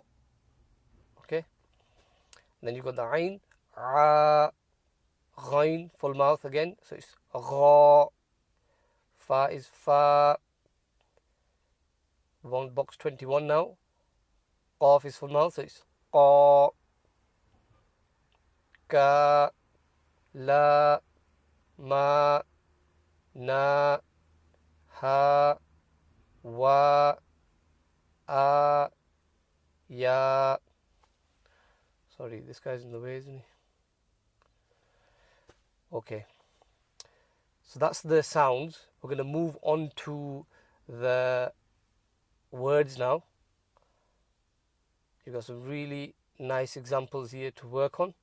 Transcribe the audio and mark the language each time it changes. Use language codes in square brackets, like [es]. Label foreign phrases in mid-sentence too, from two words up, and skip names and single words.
[en] Okay, and then you've got the Ain, A, Ghain, full mouth again, so it's Gha. Fa is Fa. We're on box 21 now. Qaf is full mouth, so it's Qa. [ar] Ka, La, Ma, Na, Ha, Wa, A, Ya. [en] Sorry, this guy's in the way, isn't he? Okay, so that's the sounds. We're going to move on to the words now. You've got some really nice examples here to work on.